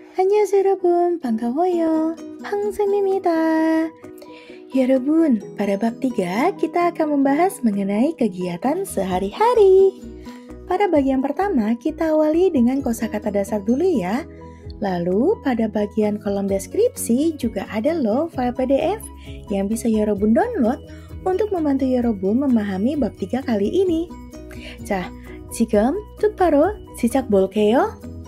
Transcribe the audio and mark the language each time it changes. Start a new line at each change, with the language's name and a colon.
Korean: 안녕하세요 여러분, 반가워요. 팡쌤입니다.
Indonesian: Yorob, pada bab 3 kita akan membahas mengenai kegiatan sehari-hari. Pada bagian pertama kita awali dengan kosakata dasar dulu ya. Lalu pada bagian kolom deskripsi juga ada loh file PDF yang bisa Yorobun download untuk membantu Yorobun memahami bab 3 kali ini.
Korean: 자, 지금 바로 시작볼게요.